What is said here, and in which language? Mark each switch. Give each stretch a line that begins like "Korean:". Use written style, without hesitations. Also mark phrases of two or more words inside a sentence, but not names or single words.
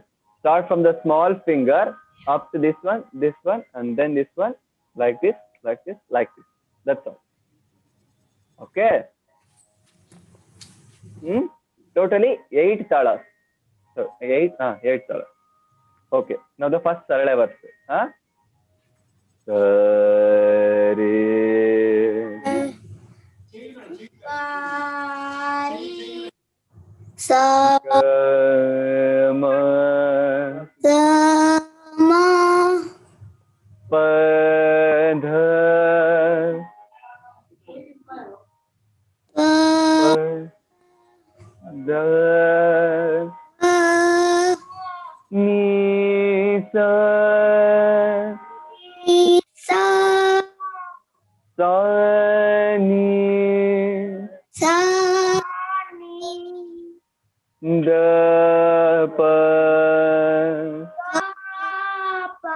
English: Start from the small finger up to this one, and then this one, like this, like this, like this. That's all. Okay. Totally 8 talas. So 8 talas. Okay. Now the first sarala verse. Huh? Sa Ma sa ma pa dha pa pa da pa ni sa ni sa sa ni sa ni da pa pa pa